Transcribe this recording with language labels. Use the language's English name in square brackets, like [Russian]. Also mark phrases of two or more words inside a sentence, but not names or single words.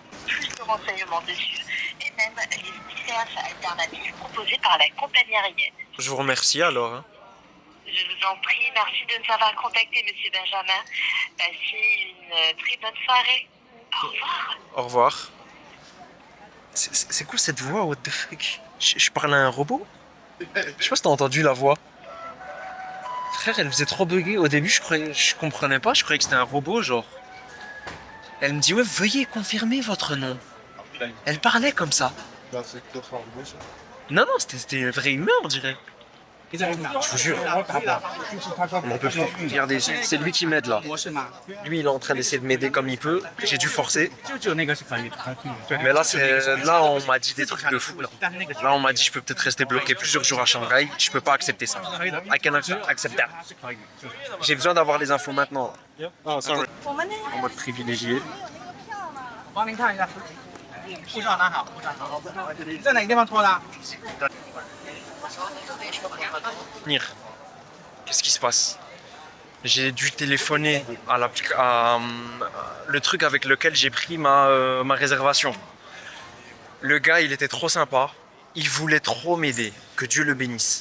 [French] Renseignements dessus et même les itinéraires alternatifs proposés par la compagnie aérienne. Je vous remercie alors. Hein. Je vous en prie, merci de nous avoir contactés, Monsieur Benjamin. Passez une très bonne soirée. Au revoir. Au revoir. C'est quoi cette voix? [English] What the fuck? [French] Je parle à un robot? Je sais pas si t'as entendu la voix. Frère, elle faisait trop bugger. Au début, je comprenais pas. Je croyais que c'était un robot, genre. Elle me dit, ouais, veuillez confirmer votre nom. Elle parlait comme ça. Non, c'était une vraie humain, on dirait. Je vous jure. On en peut plus. Regardez, c'est lui qui m'aide là. Lui, il est en train d'essayer de m'aider comme il peut. J'ai dû forcer. Mais là, on m'a dit des trucs de fou. Là, on m'a dit, je peux peut-être rester bloqué plusieurs jours à Shanghai. Je peux pas accepter ça. [English] I cannot accept that. [French] J'ai besoin d'avoir les infos maintenant. [English] Oh, sorry. [French] En mode privilégié. [Chinese] 帮您看一下，护照拿好，护照拿好。在哪个地方脱的？ [French] Venir. Qu'est-ce qui se passe? J'ai dû téléphoner à le truc avec lequel j'ai pris ma réservation. Le gars, il était trop sympa. Il voulait trop m'aider. Que Dieu le bénisse.